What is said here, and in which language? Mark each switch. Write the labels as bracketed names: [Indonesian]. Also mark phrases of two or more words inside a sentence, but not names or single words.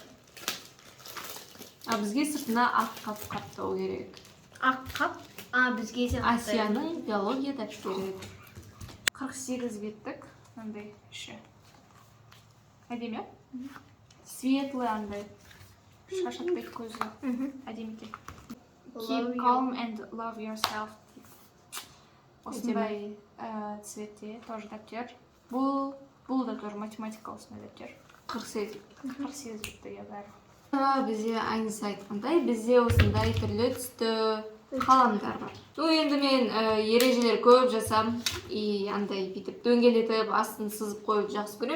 [Kazakh] Бізге сыртына ақ қап қаптау керек. Ақ қап? Бізге де Асияның биология дәптері. 48 беттік. Андай іші. Әдемі? Светлый андай. Шашатпайды көзі. Әдемі екен. [English] Keep calm and love yourself. [Kazakh] Осындай [Russian] цветте тоже [Kazakh] дәптер. Бұл да тоже математика осындай дәптер. 48 бетті бәрі. Бізде Айнис айтқандай, бізде осындай түрлі түсті қаламдар бар. Енді мен ережелер көп жасам, и андай бүйтіп дөңгелетіп, астын сызып қойып жақсы көрем.